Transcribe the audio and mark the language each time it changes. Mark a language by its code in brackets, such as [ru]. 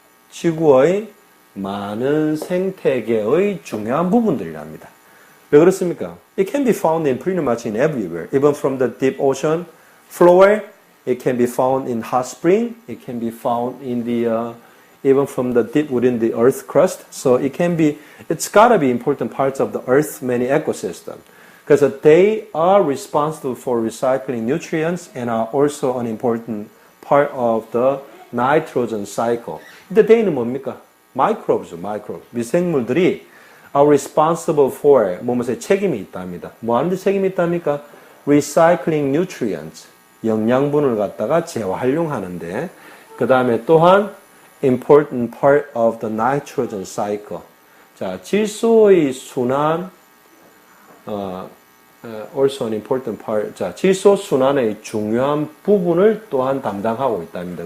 [ko] 지구의 많은 생태계의 중요한 부분들이랍니다. 왜 그렇습니까? [en] It can be found in pretty much in everywhere. Even from the deep ocean floor, it can be found in hot spring. It can be found in the even from the deep within the earth crust. So it's gotta be important parts of the earth's many ecosystem. Because they are responsible for recycling nutrients and are also an important part of the nitrogen cycle. [ko] 근데 they는 뭡니까? [en] microbes. [ko] 미생물들이 [en] are responsible for [ko] 뭐뭐에 책임이 있답니다. 뭐 하는데 책임이 있답니까? [en] Recycling nutrients, [ko] 영양분을 갖다가 재활용하는데, 그 다음에 또한 [en] important part of the nitrogen cycle. [ko] 자, 질소의 순환, [en] also an important part. [ko] 자, 질소 순환의 중요한 부분을 또한 담당하고 있답니다.